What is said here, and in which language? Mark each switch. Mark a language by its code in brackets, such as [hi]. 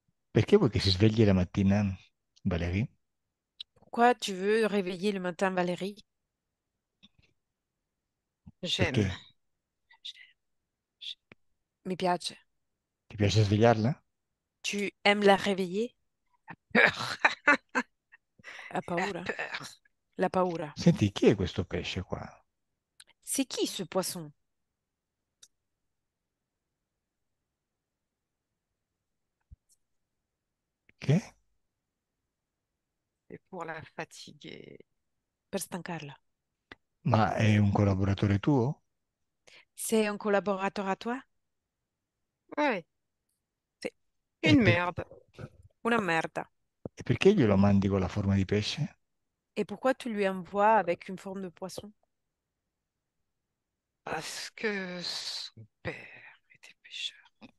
[it] Perché vuoi che si svegli la mattina, Valerie? [fr] Pourquoi tu veux réveiller le matin Valérie? J'aime. [it] Perché? Mi piace. Ti piace svegliarla? [fr] Tu aimes la réveiller? Peur. [it] Ha [fr] La [it] paura? [fr] peur. [it] La paura. Senti, chi è questo pesce qua? [fr] C'est qui ce poisson? [it] Che? [fr] C'est pour la fatiguer. [it] Per stancarla. Ma è un collaboratore tuo? [fr] C'est un collaborateur à toi? Oui, [it] Sì. E, [fr] une per- merde. [it] Una merda. e perché glielo mandi con la forma di pesce? [fr] Et pourquoi tu lui envoies avec une forme de poisson? Parce que son père était pêcheur.